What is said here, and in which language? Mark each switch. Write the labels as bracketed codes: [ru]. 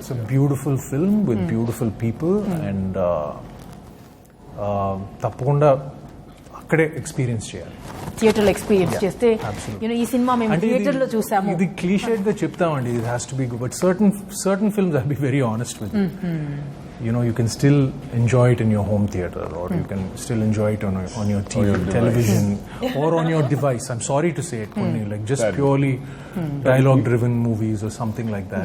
[en] It's a beautiful film with beautiful people and [te] తప్పకుండా అక్కడే experience చేయాలి. థియేటర్లో ఎక్స్పీరియన్స్ చేస్తే ఈ సినిమా మేము థియేటర్లో చూసాము. ఇది క్లీషేడ్ గా చెప్తామండి, [en] it has to be good, but certain films, I'll be very honest with you. You can still enjoy it in your home theater, or you can still enjoy it on your TV, television, or on your device. I'm sorry to say it, like just purely dialogue driven movies or something like that.